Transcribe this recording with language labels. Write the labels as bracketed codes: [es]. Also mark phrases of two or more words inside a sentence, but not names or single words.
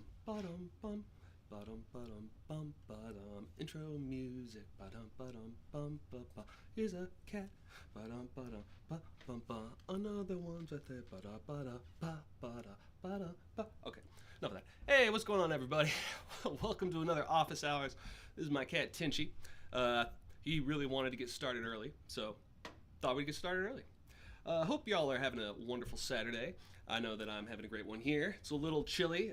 [en] Ba-dum bum. Ba-dum ba-dum bum ba-dum. Intro music. Ba-dum ba-dum bum ba-ba. Here's a cat. Ba-dum ba-dum ba-bum ba. Another one's right there. Ba-da ba-da ba-ba-da ba-da ba. Okay, enough of that. Hey, what's going on, everybody? Welcome to another Office Hours. This is my cat, Tinchy. He really wanted to get started early, so thought we'd get started early. Hope y'all are having a wonderful Saturday. I know that I'm having a great one here. It's a little chilly.